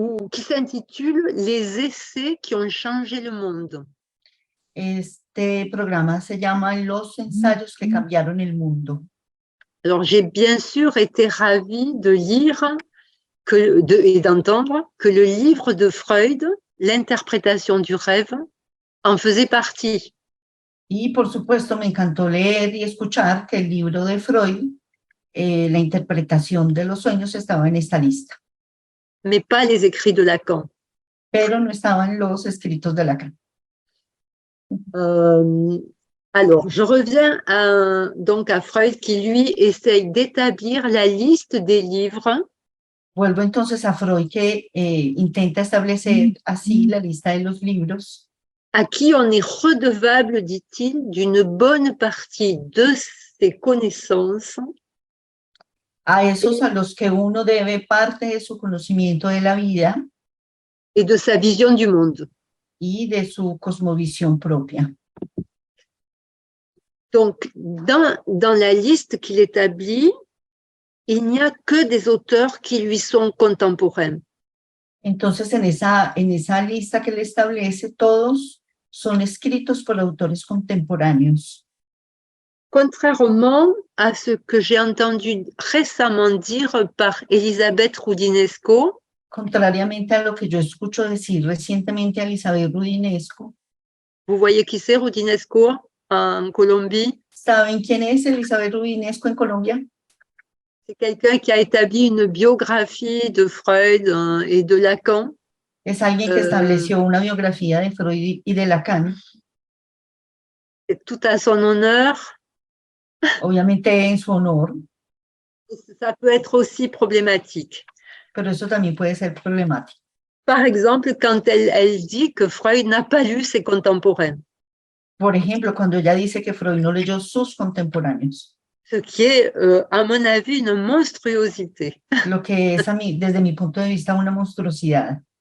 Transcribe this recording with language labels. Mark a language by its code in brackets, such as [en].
[fr] qui s'intitule Les essais qui ont changé le monde. [es] Este programa se llama Los ensayos que cambiaron el mundo. [fr] Alors, j'ai bien sûr été ravie de lire et d'entendre que le livre de Freud, L'interprétation du rêve, en faisait partie. [es] Y por supuesto me encantó leer y escuchar que el libro de Freud, la interpretación de los sueños, estaba en esta lista. [fr] Mais pas les écrits de Lacan. [es] Pero no estaban los escritos de Lacan. [fr] Alors, je reviens donc à Freud qui, lui, essaye d'établir la liste des livres. [es] Vuelvo entonces a Freud que intenta establecer así la lista de los libros. [fr] À qui on est redevable, dit-il, d'une bonne partie de ses connaissances. [es] A esos a los que uno debe parte de su conocimiento de la vida. [fr] Et de sa vision du monde. [es] Y de su cosmovisión propia. [fr] Donc, dans la liste qu'il établit, il n'y a que des auteurs qui lui sont contemporains. [es] Entonces, en esa lista que él establece, todos son escritos por autores contemporáneos. [fr] Contrairement à ce que j'ai entendu récemment dire par Elisabeth Roudinesco, [es] contrariamente a lo que yo escucho decir recientemente a Elizabeth Roudinesco. [fr] Vous voyez qui c'est Roudinesco en Colombie? [es] ¿Saben quién es Elizabeth Roudinesco en Colombia? [fr] C'est quelqu'un qui a établi une biographie de Freud et de Lacan. [es] Es alguien que estableció una biografía de Freud y de Lacan. [fr] C'est tout à son honneur. [es] Obviamente en su honor. [fr] Ça peut être aussi problématique. [es] Pero eso también puede ser problemático. [fr] Par exemple, quand elle dit que Freud n'a pas lu ses contemporains. [es] Por ejemplo, cuando ella dice que Freud no leyó sus contemporáneos. [fr] Ce qui est, à mon avis, une monstruosité. [es] Lo que es desde mi punto de vista una monstruosidad.